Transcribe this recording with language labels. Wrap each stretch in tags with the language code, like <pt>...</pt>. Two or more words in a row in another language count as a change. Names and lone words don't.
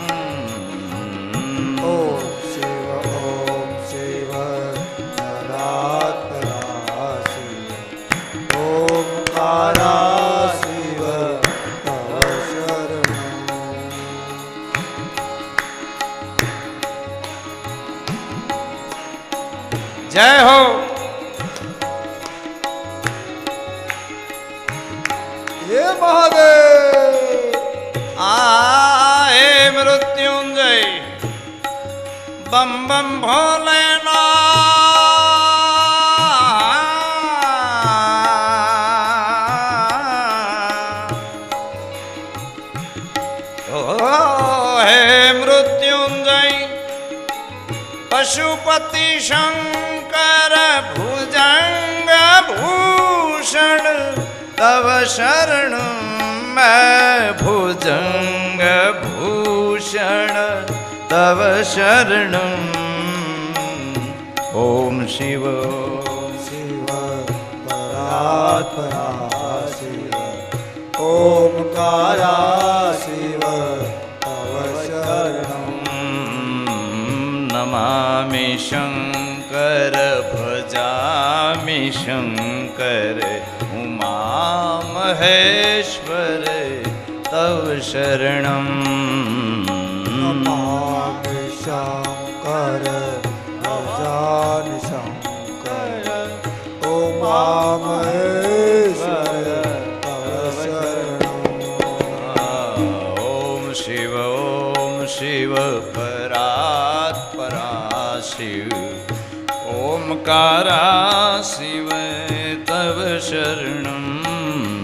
<sa>ओम शिव परात् पराशिव। ओमकारा शिव तव शरणं।</sa> <hi>जय हो।</hi> <sa>हे महादेव।</sa> <hi>आए मृत्युंजय बम बम भोलेनाथ।</hi> <sa>ओ हे मृत्युंजय पशुपति शंकर भुजंग भूषण तव शरण मैं। भुजंग भूषण तव शरण। ओम शिव परात् पराशिव। ओमकारा शिव तव शरणं। नमामि शंकर भजामि शंकर उमा महेश्वर तव शरणं। नमामि शंकर भजामि शंकर उमा महेश्वर तव शरणं। ओम शिव परात् पराशिव। ओमकारा शिव तव शरणं।</sa>